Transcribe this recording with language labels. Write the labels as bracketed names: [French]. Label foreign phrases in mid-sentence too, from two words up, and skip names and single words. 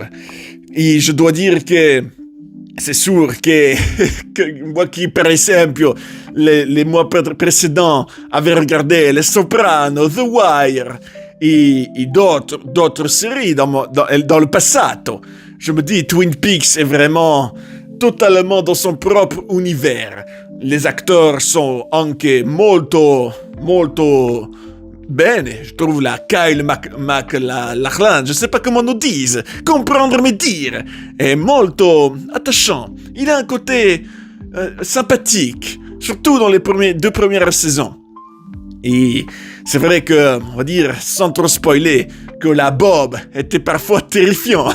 [French] Et je dois dire que c'est sûr que moi qui, par exemple, les mois précédents, avait regardé Les Sopranos, The Wire et d'autres séries dans le passato, je me dis Twin Peaks est vraiment totalement dans son propre univers. Les acteurs sont [Italian] anche molto bene, [French] je trouve la Kyle MacLachlan, je sais pas comment on dise, comprendre mes dire, est molto attachant. Il a un côté sympathique, surtout dans les deux premières saisons. Et c'est vrai que, on va dire, sans trop spoiler, que la Bob était parfois terrifiant.